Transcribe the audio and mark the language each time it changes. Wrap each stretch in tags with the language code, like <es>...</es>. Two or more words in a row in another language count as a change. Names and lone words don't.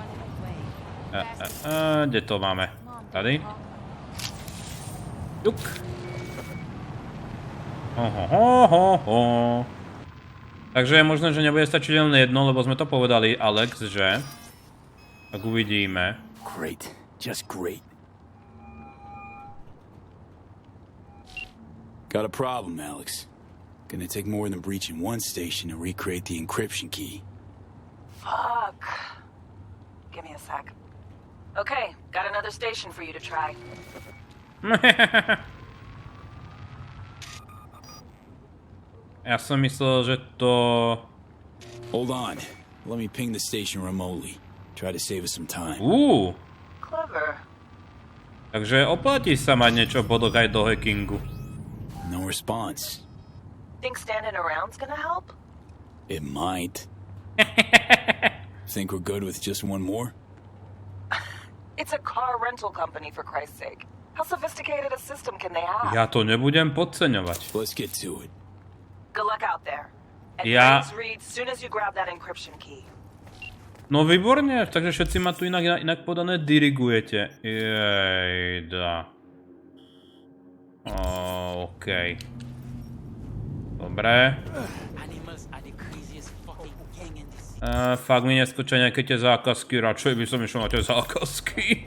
<cs>Kde to máme? Tady? Tuk.</cs> <sk>Takže je možné, že nebude stačiť len jedno, lebo sme to povedali, Alex, že? Tak uvidíme.</sk> <en>Great, just great. Got a problem, Alex. Gonna take more than breaching one station to recreate the encryption key. Fuck. Give me a sec. Okay, got another station for you to try.</en> <sk>Ja som myslel, že to...</sk> <en>Hold on. Let me ping the station remotely. Try to save us some time. Clever.</en> <sk>Takže oplatí sa mať niečo bodok aj do hackingu.</sk> <en>No response. Think standing around's gonna help? It might. Think we're good with just one more? It's a car rental company, for Christ's sake. How sophisticated a system can they have?</en> <sk>Ja to nebudem podceňovať.</sk> <en>Let's get to it. Good luck out there. And Reed, soon as you grab that encryption key.</en> <sk>No výborne, takže všetci ma tu inak podané dirigujete. Jejda. OK. Dobre. Fakt mi neskočia nejaké tie zákazky, radšej by som išiel na tie zákazky.</sk>